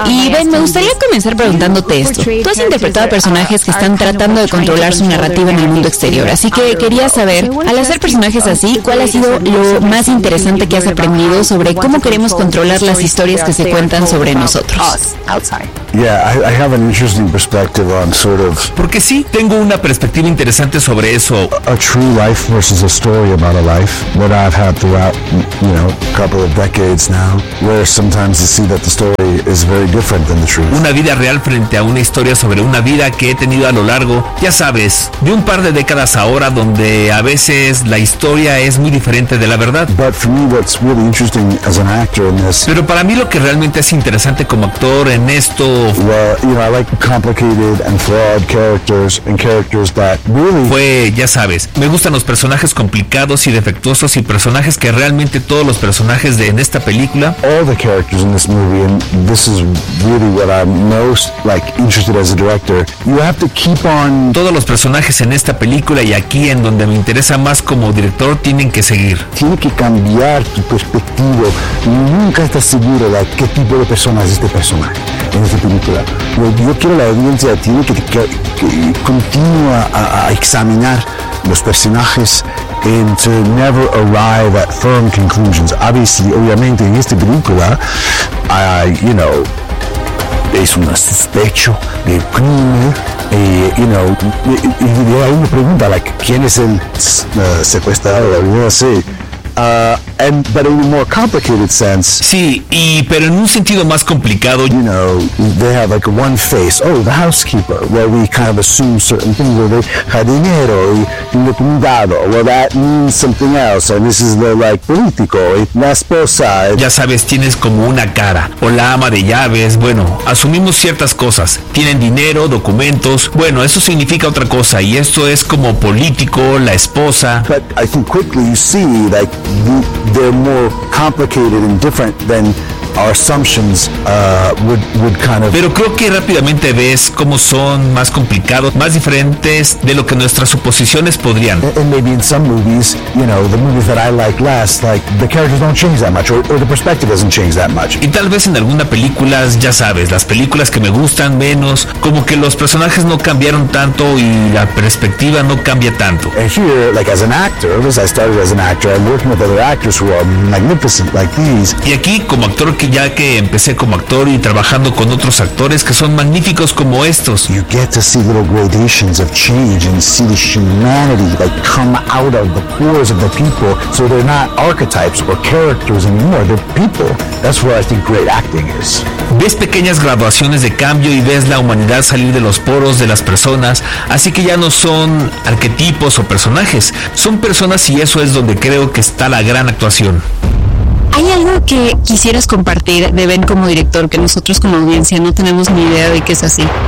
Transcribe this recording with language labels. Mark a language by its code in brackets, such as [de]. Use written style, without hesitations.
[es] Y Ben, me gustaría comenzar preguntándote esto. Tú has interpretado personajes que están tratando de controlar su narrativa en el mundo exterior. Así que quería saber, al hacer personajes así, ¿cuál ha sido lo más interesante que has aprendido sobre cómo queremos controlar las historias que se cuentan sobre nosotros? [en] Yeah, I have an interesting perspective on sort of. [es] Porque sí, tengo una perspectiva interesante sobre eso. [en] A true life versus a story about a life that I've had throughout, you know, a couple of decades now, where sometimes you see that the story is very different than the truth. [es] Una vida real frente a una historia sobre una vida que he tenido a lo largo, ya sabes, de un par de décadas ahora, donde a veces la historia es muy diferente de la verdad. [en] But for me, what's really interesting as an actor in this. [es] Pero para mí lo que realmente es interesante como actor en esto. [en] Well, you know, I like complicated and flawed characters and characters that really. [es] Pues ya sabes, me gustan los personajes complicados y defectuosos y personajes que realmente todos los personajes de en esta película. [en] All the characters in this movie, and this is really what I'm most like interested as a director. You have to keep on. [es] Todos los personajes en esta película y aquí en donde me interesa más como director tienen que seguir. Tiene que cambiar tu perspectiva. Nunca estás seguro de qué tipo de persona es este personaje. En esta película, yo quiero la audiencia tiene que continúa a examinar los personajes [en] and to never arrive at firm conclusions. Obviously, [es] obviamente, en esta película, [en] you know, [es] es un sospecho de crimen. [en] You know, [es] y hay una pregunta, [en] like, [es] ¿quién es el secuestrador? No sé. [en] But in a more complicated sense. [es] Sí, pero en un sentido más complicado. [en] You know, they have like one face. Oh, the housekeeper. Where we kind of assume certain things. Where they had [es] dinero y indocumentado. [en] Well, that means something else. And this is the like [es] político. La esposa. Ya sabes, tienes como una cara. O la ama de llaves. Bueno, asumimos ciertas cosas. Tienen dinero, documentos. Bueno, eso significa otra cosa. Y esto es como político, la esposa. [en] But I think quickly you see that. They're more complicated and different than our assumptions would kind of. [es] Pero creo que rápidamente ves cómo son más complicados, más diferentes de lo que nuestras suposiciones podrían. [en] And maybe in some movies, you know, the movies that I like less, like the characters don't change that much, or the perspective doesn't change that much. [es] Y tal vez en algunas películas, ya sabes, las películas que me gustan menos, como que los personajes no cambiaron tanto y la perspectiva no cambia tanto. [en] And here, like as an actor, as I started as an actor, I'm working with other actors who are magnificent like these. [es] Y aquí como actor ya que empecé como actor y trabajando con otros actores que son magníficos como estos. [en] You get to see little gradations of change and see the humanity like come out of the pores of the people, so they're not archetypes or characters anymore, they're people. That's where I think great acting is. [es] Ves pequeñas graduaciones de cambio y ves la humanidad salir de los poros de las personas, así que ya no son arquetipos o personajes, son personas, y eso es donde creo que está la gran actuación. ¿Hay algo que quisieras compartir de Ben como director que nosotros como audiencia no tenemos ni idea de que es así?